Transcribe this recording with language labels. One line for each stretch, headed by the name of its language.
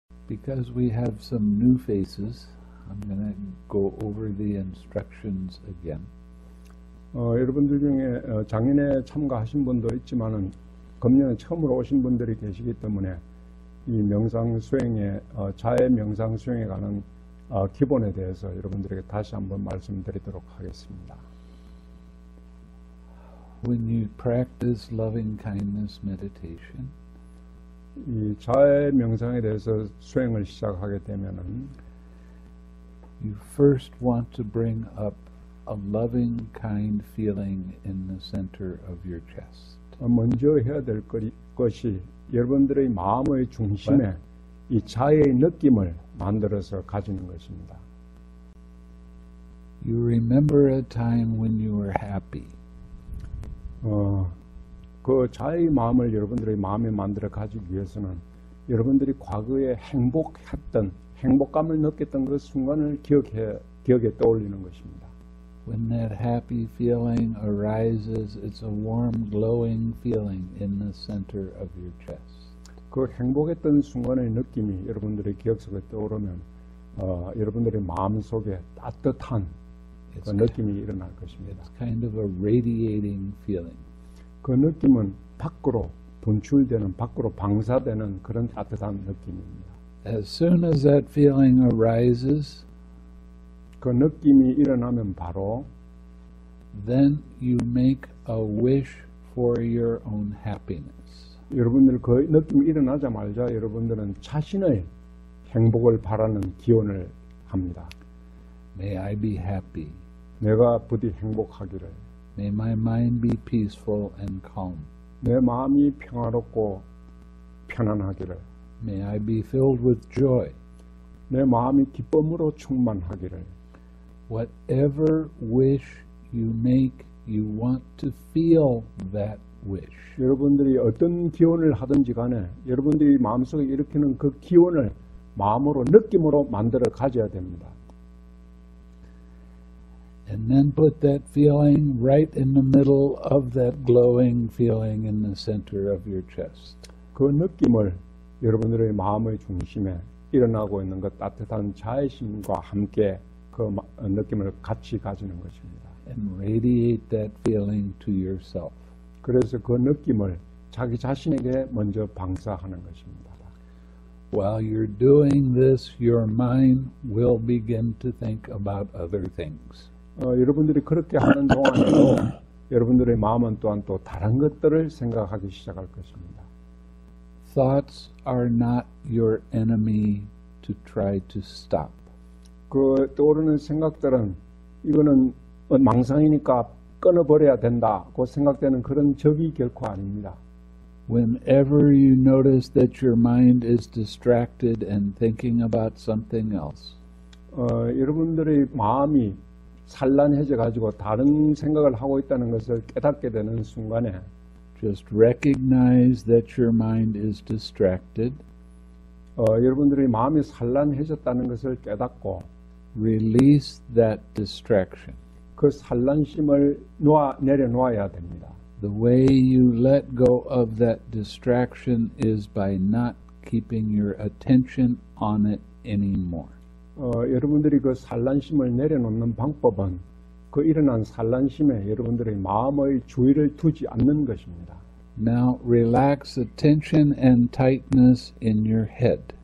English: because we have some new faces, I'm going to go over the instructions again.
Korean: 여러분들 중에 작년에 참가하신 분도 있지만은 금년에 처음으로 오신 분들이 계시기 때문에 이 명상 수행에 자해 명상 수행에 관한 기본에 대해서 여러분들에게 다시 한번 말씀드리도록 하겠습니다.
English: When you practice loving kindness meditation,
Korean: 이 자해 명상에 대해서 수행을 시작하게 되면은
English: you first want to bring up a loving, kind feeling in the center of your chest.
Korean: 먼저 해야 될 것이 여러분들의 마음의 중심에 이 자해의 느낌을 만들어서 가지는 것입니다.
English: You remember a time when you were happy.
Korean: 그 자해의 마음을 여러분들의 마음에 만들어 가지기 위해서는 여러분들이 과거에 행복감을 느꼈던 그 순간을 기억에 떠올리는 것입니다.
English: When that happy feeling arises, it's a warm, glowing feeling in the center of your chest.
Korean: 그 행복했던 순간의 느낌이 여러분들의 기억 속에 떠오르면 여러분들의 마음 속에 따뜻한 그 느낌이 일어날 것입니다.
English: It's kind of a radiating feeling.
Korean: 그 느낌은 밖으로 분출되는, 밖으로 방사되는 그런 따뜻한 느낌입니다.
English: As soon as that feeling arises,
Korean: 그 느낌이 일어나면 바로
English: then you make a wish for your own happiness.
Korean: 여러분들 그 느낌이 일어나자마자 여러분들은 자신의 행복을 바라는 기원을 합니다.
English: May I be happy.
Korean: 내가 부디 행복하기를.
English: May my mind be peaceful and calm.
Korean: 내 마음이 평화롭고 편안하기를.
English: May I be filled with joy.
Korean: 내 마음이 기쁨으로 충만하기를.
English: Whatever wish you make, you want to feel that wish.
Korean: 여러분들이 어떤 기원을 하든지 간에 여러분들이 마음속에 일으키는 그 기원을 마음으로, 느낌으로 만들어 가져야 됩니다.
English: And then put that feeling right in the middle of that glowing feeling in the center of your chest.
Korean: 그 느낌을 여러분들의 마음의 중심에 일어나고 있는 그 따뜻한 자애심과 함께 그 느낌을 같이 가지는 것입니다.
English: And radiate that feeling to yourself.
Korean: 그래서 그 느낌을 자기 자신에게 먼저 방사하는 것입니다.
English: While you're doing this, your mind will begin to think about other things.
Korean: 여러분들이 그렇게 하는 동안에도 여러분들의 마음은 또한 또 다른 것들을 생각하기 시작할 것입니다.
English: Thoughts are not your enemy to try to stop.
Korean: 그 떠오르는 생각들은 이거는 망상이니까 끊어버려야 된다고 생각되는 그런 적이 결코 아닙니다.
English: Whenever you notice that your mind is distracted and thinking about something else,
Korean: 여러분들의 마음이 산란해져 가지고 다른 생각을 하고 있다는 것을 깨닫게 되는 순간에
English: just recognize that your mind is distracted.
Korean: 여러분들의 마음이 산란해졌다는 것을 깨닫고
English: release that distraction.
Korean: 그 산란심을 내려놓아야 됩니다.
English: The way you let go of that distraction is by not keeping your attention on it anymore.
Korean: 여러분들이 그 산란심을 내려놓는 방법은 그 일어난 산란심에 여러분들의 마음의 주의를 두지 않는 것입니다.
English: Now relax the tension and tightness in your head.